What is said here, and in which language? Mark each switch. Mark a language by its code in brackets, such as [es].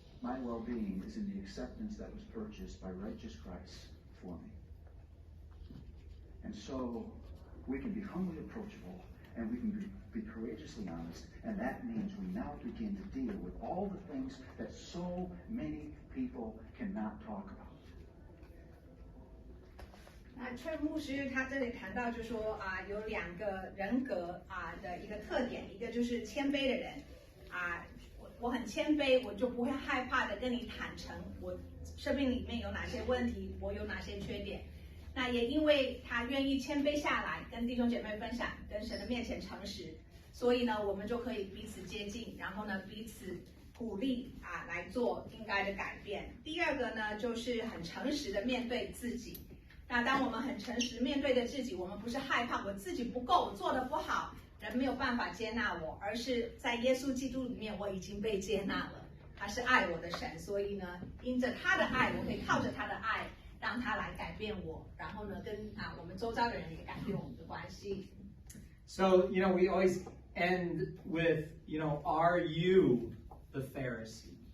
[en] My well-being is in the acceptance that was purchased by righteous Christ for me. And so we can be humbly approachable and we can be courageously honest. And that means we now begin to deal with all the things that so many people cannot talk about. [zh] 那崔牧师他这里谈到，就说有两个人格的一个特点，一个就是谦卑的人我很谦卑，我就不会害怕的跟你坦诚我生命里面有哪些问题，我有哪些缺点。那也因为他愿意谦卑下来，跟弟兄姐妹分享，跟神的面前诚实，所以呢，我们就可以彼此接近，然后呢，彼此鼓励来做应该的改变。第二个呢，就是很诚实的面对自己。那当我们很诚实面对着自己，我们不是害怕我自己不够，我做得不好，人没有办法接纳我，而是在耶稣基督里面我已经被接纳了，他是爱我的神，所以呢，因着他的爱，我可以靠着他的爱，让他来改变我，然后呢，跟我们周遭的人也改变我们的关系。 [en] So, we always end with, are you the Pharisee?